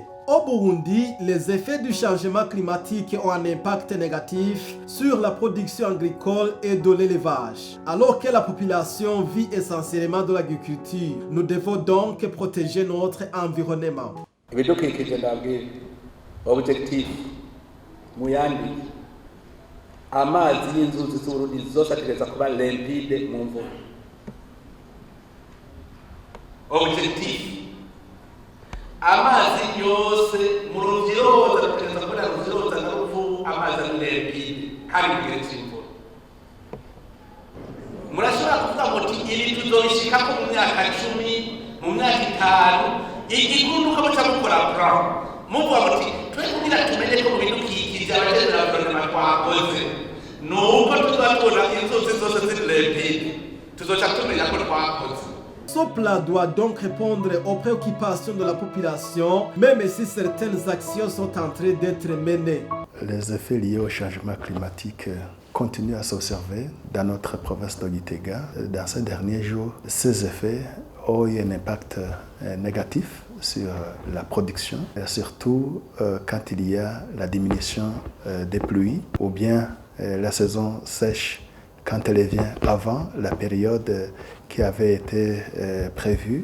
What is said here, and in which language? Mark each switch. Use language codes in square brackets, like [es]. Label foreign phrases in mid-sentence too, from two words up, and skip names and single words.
[fr] Au Burundi, les effets du changement climatique ont un impact négatif sur la production agricole et de l'élevage. Alors que la population vit essentiellement de l'agriculture, nous devons donc protéger notre environnement. [rn] Objectif muyandi amazi y'inzuzi z'Uburundi zose ategereza kuba limpide mu mvura. Objectif amazi yose mu ruvyiroza ategereza kuba ruvyiroza na ruvu amazi ari limpide kandi mugihe c'imvura. Murashobora kuvuga ngo ibi tuzobishikako mu myaka 10 mu myaka 5 igikuru nuko muca mukora plan muvuga muti kugira tumenye ko bidukikije abageze guverinoma twakoze nuko tuzatubona inzuzi zose ziri limpide tuzoca tumenya ko twakoze. [fr] Ce plan doit donc répondre aux préoccupations de la population, même si certaines actions sont en train d'être menées. Les effets liés au changement climatique continuent à s'observer dans notre province de Gitega. Dans ces derniers jours, ces effets ont eu un impact négatif sur la production, surtout quand il y a la diminution des pluies ou bien la saison sèche quand elle vient avant la période qui avait été prévue.